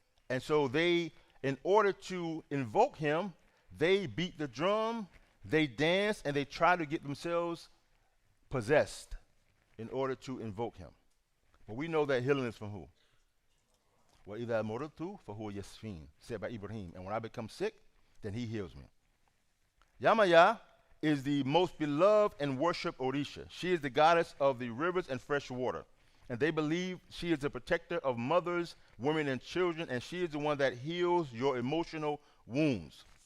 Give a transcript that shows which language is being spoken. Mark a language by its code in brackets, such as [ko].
[en] And so they, in order to invoke him, they beat the drum, they dance, and they try to get themselves possessed in order to invoke him. But we know that healing is from who? [ar] وَإِذَا مُرِضْتُ فَهُوَ يَشْفِينِ, [en] said by Ibrahim. And when I become sick, then he heals me. Yamaya is the most beloved and worshipped Orisha. She is the goddess of the rivers and fresh water. And they believe she is the protector of mothers, women, and children, and she is the one that heals your emotional wounds.